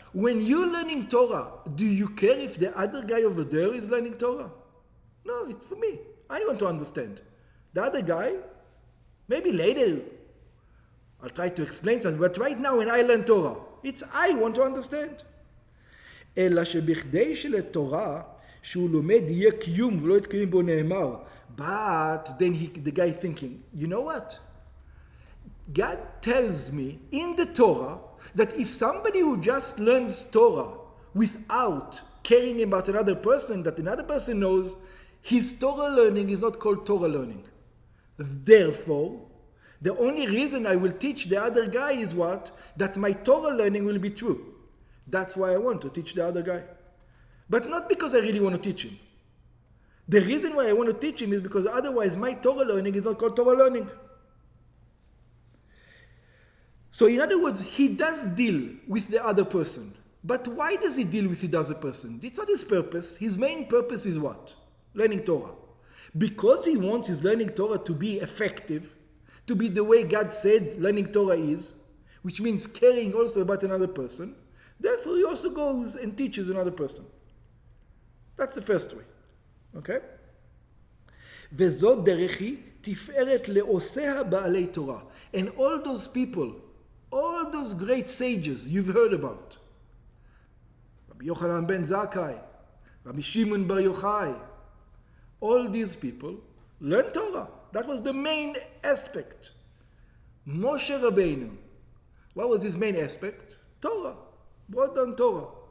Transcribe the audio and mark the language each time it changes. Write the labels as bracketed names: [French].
[English] When you're learning Torah, do you care if the other guy over there is learning Torah? No, it's for me. I want to understand. The other guy, maybe later, I'll try to explain something, but right now when I learn Torah, it's I want to understand. [Hebrew] אלא שבכדי שלתורה שהוא לומד יהיה קיום ולא יתקיים בו נאמר. [English] But then the guy thinking, you know what? God tells me in the Torah that if somebody who just learns Torah without caring about another person, that another person knows, his Torah learning is not called Torah learning. Therefore, the only reason I will teach the other guy is what? That my Torah learning will be true. That's why I want to teach the other guy. But not because I really want to teach him. The reason why I want to teach him is because otherwise my Torah learning is not called Torah learning. So in other words, he does deal with the other person. But why does he deal with the other person? It's not his purpose. His main purpose is what? Learning Torah. Because he wants his learning Torah to be effective, to be the way God said learning Torah is, which means caring also about another person, therefore he also goes and teaches another person. That's the first way. Okay? [Hebrew] וזאת דרך היא תפארת לעושיה בעלי תורה. [English] And all those people, all those great sages you've heard about, Rabbi Yochanan ben Zakkai, Rabbi Shimon bar Yochai, all these people learned Torah. That was the main aspect. Moshe Rabbeinu, what was his main aspect? Torah. Brought down Torah.